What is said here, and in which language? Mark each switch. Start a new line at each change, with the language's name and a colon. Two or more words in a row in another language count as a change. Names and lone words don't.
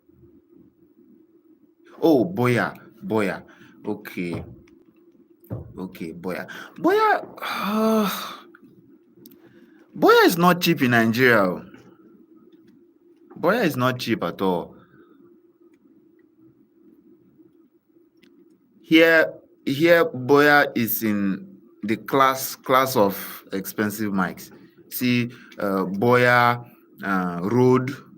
English: Oh, Boya. Boya. Okay. Okay, Boya. Boya. Boya is not cheap in Nigeria. Oh. Boya is not cheap at all. Here, here, Boya is in the class of expensive mics. See, Boya, Rode.